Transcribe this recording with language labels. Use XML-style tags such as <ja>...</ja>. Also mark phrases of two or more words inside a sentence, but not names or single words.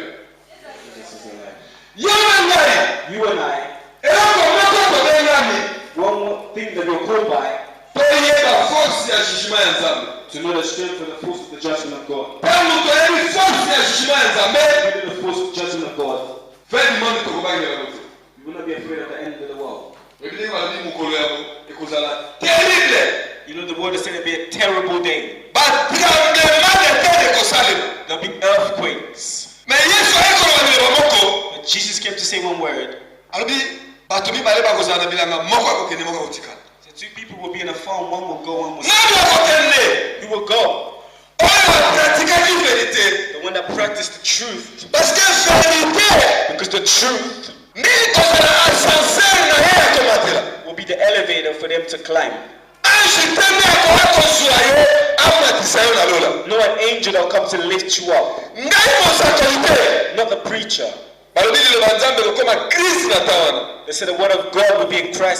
<en>Jesus is alive. You and I, one more thing that we're called by, to know the strength and the force of the judgment of God. The force forceful judgment of God,</en> <fr>fin du monde</fr> <ln>tokobaki na yango te.</ln> <en>you will not be afraid of the end of the world.</en> <ln>Ebile balobi mokolo yango ekozala terrible.</ln> <en>You know the word is saying it'll be a terrible day.</en> <fr>Tremblement de terre ekosalema.</fr> <en>There'll be earthquakes.</en> <ln>Mais Yesu ayekoloba liloba moko.</ln> <en>But Jesus came to say one word.</en> <ln>Alobi bato mibale bakozala na bilanga moko akokende moko akotikala.</ln> <en>So two people will be in a farm, one will go, one will</en> <ln>Nani akokende?</ln> <en>Who will go?</en> <ln>Oyo apratikaki verite.</ln> <en>The one that practiced the truth.</en> <fr>Parce que verite.</fr> <en>Because the truth</en> <ln>Nini kozala ascenseur na ye akomatela.</ln> <en>will be the elevator for them to climb. No an angel that will come to lift you up. Not the preacher. They said the word of God will be in Christ.</en>